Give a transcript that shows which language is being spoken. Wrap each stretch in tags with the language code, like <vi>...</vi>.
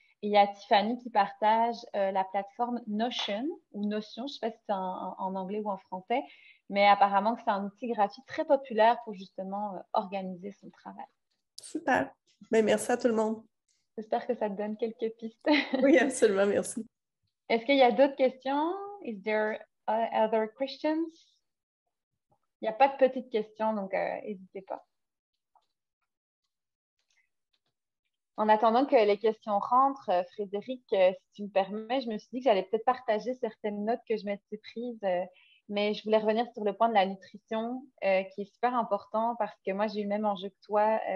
<fr>Et il y a Tiffany qui partage la plateforme Notion, ou Notion, je ne sais pas si c'est en anglais ou en français, mais apparemment que c'est un outil gratuit très populaire pour justement organiser son travail. Super. Bien, merci à tout le monde. J'espère que ça te donne quelques pistes. Oui, absolument, merci. Est-ce qu'il y a d'autres questions?</fr> <en>Is there other questions?</en> <fr>Il n'y a pas de petites questions, donc n'hésitez pas. En attendant que les questions rentrent, Frédéric, si tu me permets, je me suis dit que j'allais peut-être partager certaines notes que je m'étais prises, mais je voulais revenir sur le point de la nutrition, qui est super important parce que moi, j'ai eu le même enjeu que toi.</fr>